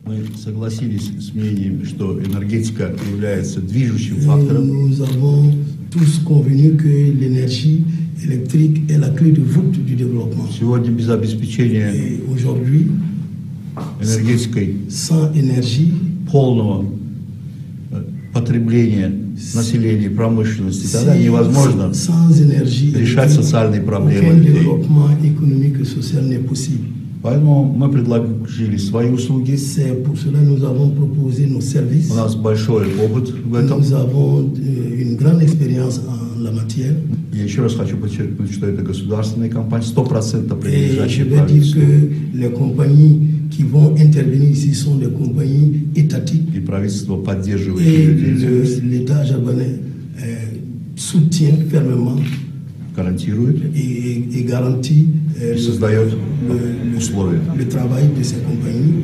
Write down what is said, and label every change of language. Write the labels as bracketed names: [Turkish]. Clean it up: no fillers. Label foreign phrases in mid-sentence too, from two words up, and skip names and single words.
[French] Nous avons tous convenu que l'énergie électrique est la clé de voûte du développement. Et aujourd'hui, sans énergie, [Russian] населения, промышленности, тогда невозможно решать социальные проблемы людей. Поэтому мы предложили свои услуги. У нас большой опыт в этом. Я еще раз хочу подчеркнуть, что это государственные компании, 100% принадлежащие правительству. [French] Qui vont intervenir ici sont des compagnies étatiques. Et l'État japonais soutient fermement et garantit le travail de ces compagnies.